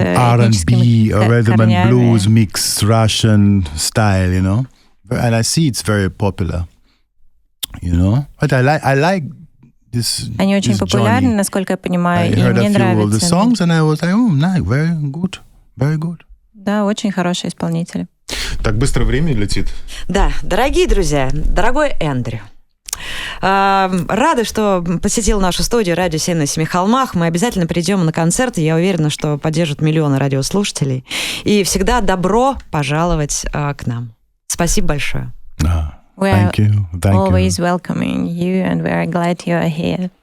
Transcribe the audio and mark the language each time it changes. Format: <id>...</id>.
<en>R&B or rhythm and blues mix Russian style, And I see it's very popular, But I like this.</en> <ru>Они очень популярны, насколько я понимаю, и мне нравится.</ru> <en>I heard a few of the songs, and I was like, nice, very good, very good.</en> <ru>Да, очень хорошие исполнители. Так быстро время летит. Да, дорогие друзья, дорогой Эндрю, рада, что посетил нашу студию «Радио 7 на семи холмах». Мы обязательно придем на концерт, и я уверена, что поддержат миллионы радиослушателей. И всегда добро пожаловать к нам. Спасибо большое.</ru> <en>Thank you. Always welcoming you, and we're glad you are here.</en>